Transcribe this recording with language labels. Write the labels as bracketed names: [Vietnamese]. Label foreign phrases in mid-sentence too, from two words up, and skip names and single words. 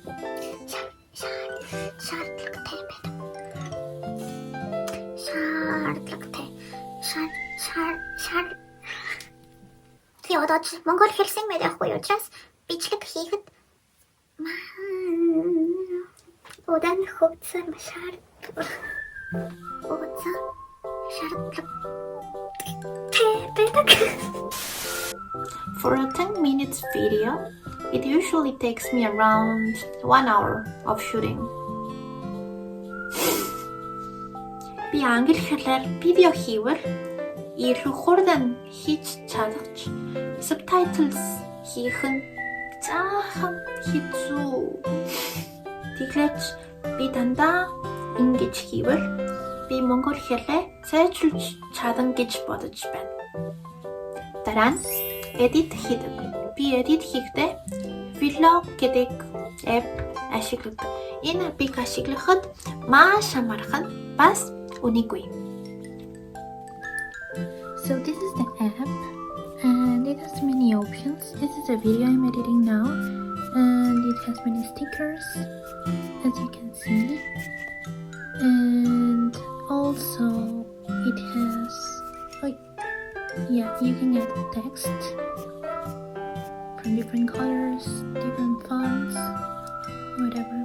[Mongolian] Би одоо монгол хэлсэн мэдээгүй учраас бичлэг хийхэд удаан хугацаа [English] For a 10 minutes video, it usually takes me around 1 hour of shooting. [Mongolian] Би англи хэлээр видео хийвэл илүү хурдан хийж чадах. Subtitles хийх нь заахан хэцүү. Тэгэхээр би дандаа ингэж хийвэл би монгол хэлээ сайжруулж чадна гэж бодож байна. Дараа нь edit хийдэг. Би edit хийхдээ vlog гэдэг app ашигладаг. Энэ app-ыг ашиглахад маш амархан бас үнэгүй. [English] So this is the app and it has many options. This is a video I'm editing now, and it has many stickers, as you can see. And also it has, you can add text from different colors, different fonts, whatever.